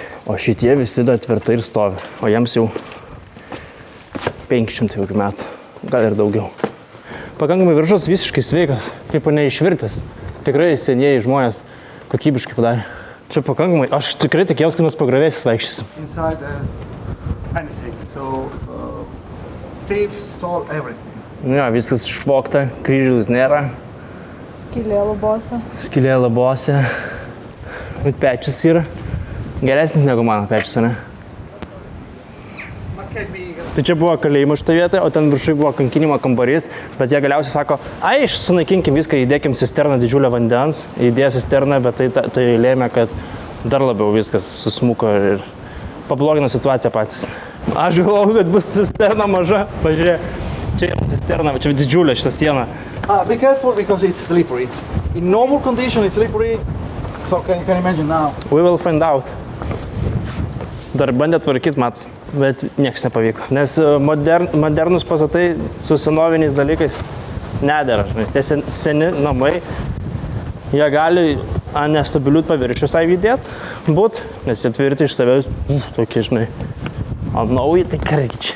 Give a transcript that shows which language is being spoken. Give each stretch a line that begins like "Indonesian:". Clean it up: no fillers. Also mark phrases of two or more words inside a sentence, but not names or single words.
Lithuanian: O šitie visi dar tvirtai ir stovi, o jiems jau 500 metų, gal ir daugiau. Pakankamai viršus visiškai sveikas, kaip neišvirtas. Tikrai senieji žmonės kokybiškai padarė. Čia pakankamai, aš tikrai tikėjausi, kad mes pagravėsis vaikščiosim.
English: Inside there's anything, so thieves stole everything.
Lithuanian: Ja, viskas išvogta, kryžiaus nėra. Skylė labose. Bet pečius yra. Geresnis negu mano pečius, ne? Tai čia buvo kalėjimas šitą vietą, o ten viršui buvo kankinimo kambarys, bet jie galiausiai sako, sunaikinkim viską, įdėkim cisterną didžiulę vandens, įdėjo cisterną, bet tai lėmė, kad dar labiau viskas susmuko ir pablogino situaciją patys. Aš galvoju, kad bus cisterna maža, pažiūrėk, čia yra cisterna, čia didžiulė šitą sieną.
English: Be careful because it's slippery. In normal condition it's slippery, so you can imagine now. We will find out.
Lithuanian: Dar bandė tvarkyti mats, bet nieks nepavyko, nes modernus pastatai su senoviniais dalykais nedera. Tie seni namai, jie gali nestabilių paviršių įdėti būt, nes jie tvirti iš savęs tokie, žinai, o nauji tai karkičiai.